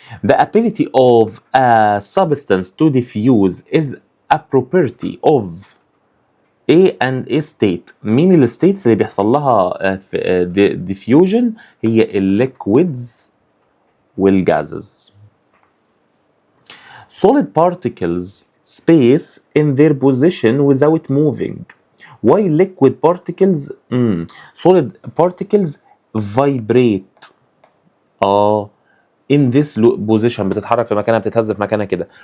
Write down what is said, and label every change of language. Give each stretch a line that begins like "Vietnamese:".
English: The ability of a substance to diffuse is a property of A and A state.
Arabic: مين الستيتس اللي بيحصل لها diffusion؟ هي الليكويدز والجازز.
English: Solid particles space in their position without moving, while liquid particles solid particles vibrate in this position،
Arabic: بتتحرك في مكانها، بتتهز في مكانها كده.